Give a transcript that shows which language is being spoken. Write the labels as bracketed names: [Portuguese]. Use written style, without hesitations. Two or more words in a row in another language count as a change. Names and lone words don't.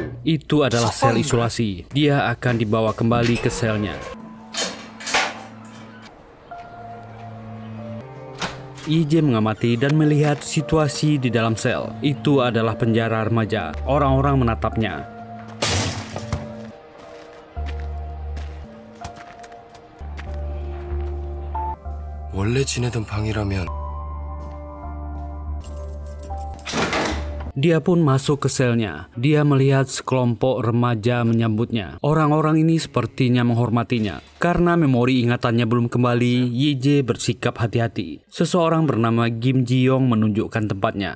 [Indonesian] Itu adalah sel isolasi. Dia akan dibawa kembali ke selnya. YJ mengamati dan melihat situasi di dalam sel. Itu adalah penjara remaja. Orang-orang menatapnya. [Korean] 원래 지내던 방이라면 [Indonesian] Dia pun masuk ke selnya. Dia melihat sekelompok remaja menyambutnya. Orang-orang ini sepertinya menghormatinya. Karena memori ingatannya belum kembali, YJ bersikap hati-hati. Seseorang bernama Kim Ji-yong menunjukkan tempatnya.